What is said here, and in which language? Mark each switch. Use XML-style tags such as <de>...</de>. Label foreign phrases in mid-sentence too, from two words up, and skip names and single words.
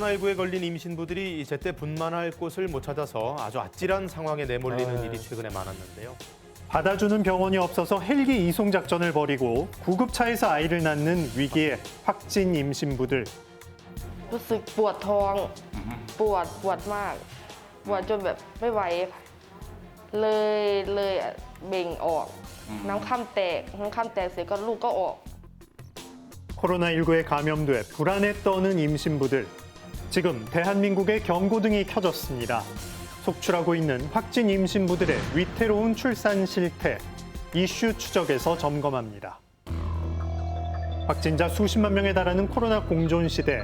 <ko>코로나19에 걸린 임신부들이 제때 분만할 곳을 못 찾아서 아주 아찔한 상황에 내몰리는 일이 최근에 많았는데요. 받아주는 병원이 없어서 헬기 이송 작전을 벌이고 구급차에서 아이를 낳는 위기에 확진 임신부들.</ko> <th>รู้สึกปวดท้องปวดมากปวดจนแบบไม่ไหวเลยเบ่งออกน้ำค่ำแตกเสร็จก็ลูกก็ออก</th> <ko>코로나19에 감염돼 불안에 떠는 임신부들. 지금 대한민국의 경고등이 켜졌습니다. 속출하고 있는 확진 임신부들의 위태로운 출산 실태, 이슈 추적에서 점검합니다. 확진자 수십만 명에 달하는 코로나 공존 시대.</ko>